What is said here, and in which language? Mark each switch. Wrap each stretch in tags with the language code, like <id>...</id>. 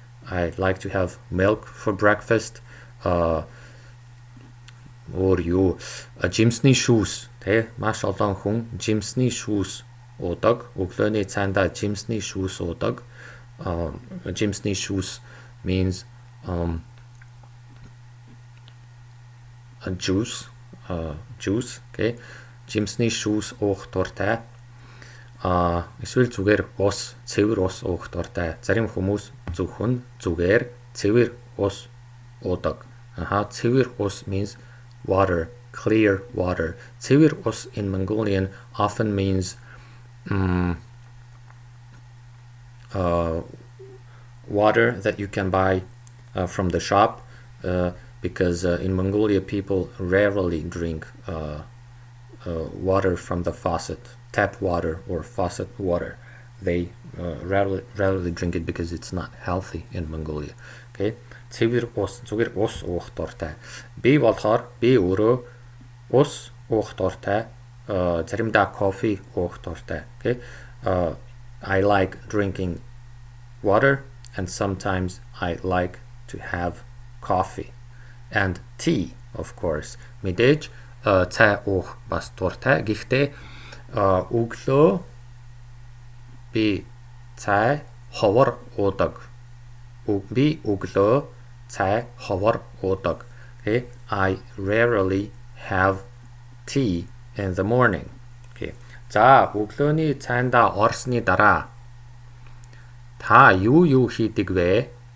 <en>I like to have milk for breakfast.</en> <mn>Or юу жимсний шүүс, тэ маш олон хүн жимсний шүүс уудаг. Өглөөний цайндаа жимсний шүүс уудаг.</mn> <en>Жимсний шүүс means a juice, okay.</en> <mn>Жимсний шүүс уух дуртай. Эсвэл зүгээр ус, цэвэр ус уух дуртай. Зарим хүмүүс зөвхөн зүгээр цэвэр ус уудаг.</mn> <en>Цэвэр ус means water, clear water. Цэвэр ус in Mongolian often means water that you can buy from the shop, because in Mongolia people rarely drink water from the faucet, tap water or faucet water. They rarely drink it because it's not healthy in Mongolia.</en> <mn>Okay, цэвэр ус, зүгээр ус уух дуртай. Би өөрөө ус уух дуртай. Заримдаа кофе уух дуртай.</mn> <en>Okay, I like drinking water, and sometimes I like to have coffee and tea, of course.</en> <mn>Мэдээж цай уух бас дуртай. Гэхдээ өглөө би цай ховор уудаг. Би өглөө цай ховор уудаг.</mn> <en>Okay, I rarely have tea in the morning. Okay.</en> <mn>За, өглөөний цайндаа орсны дараа та юу хийдэг вэ?</mn>